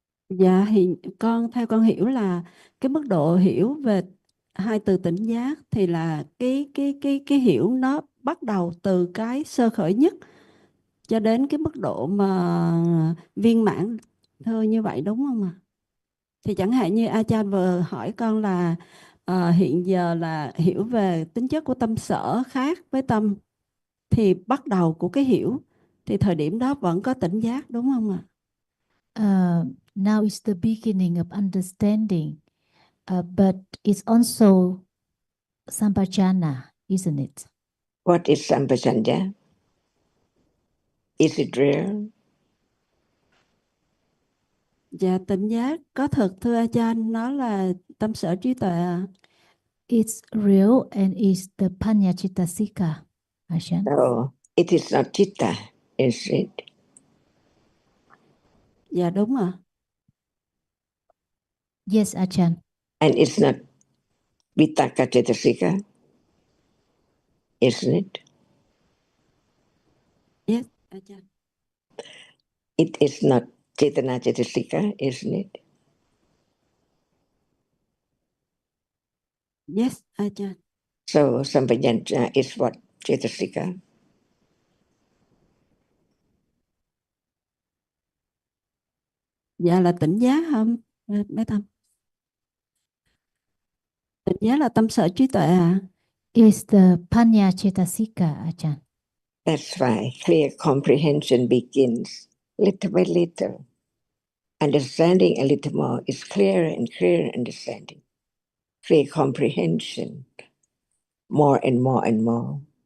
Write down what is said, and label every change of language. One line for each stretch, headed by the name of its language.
Vietnamese: Dạ thì theo con hiểu là cái mức độ hiểu về hai từ tỉnh giác thì là cái hiểu nó bắt đầu từ cái sơ khởi nhất cho đến cái mức độ mà viên mãn, thưa như vậy đúng không ạ? Thì chẳng hạn như A Chan vừa hỏi con là hiện giờ là hiểu về tính chất của tâm sở khác với tâm, thì bắt đầu của cái hiểu thì thời điểm đó vẫn có tỉnh giác đúng không ạ?
English: Now is the beginning of understanding, but it's also sampajana, isn't it? What is sampajanya? Is it real?
Vietnamese: Dạ tỉnh giác có thật thưa A Chan, nó là tâm sở trí tuệ ạ.
English: It's real and is the Panyachitasika, Ajahn. No, it is not citta, is it?
Vietnamese: Dạ đúng ạ.
English: Yes, Ajahn. And it's not vitakka cetasika, isn't it? Yes, A Chan. It is not cetana cetasika, isn't it? Yes, A Chan. So sampajanya is what? Cetasika.
Vietnamese: Dạ là tỉnh giác không bé Tâm? Tỉnh giác là tâm sở trí tuệ ạ.
English: Is the Panyachitasika, Ajahn. That's why clear comprehension begins little by little. Understanding a little more is clearer and clearer understanding. Clear comprehension, more and more and more.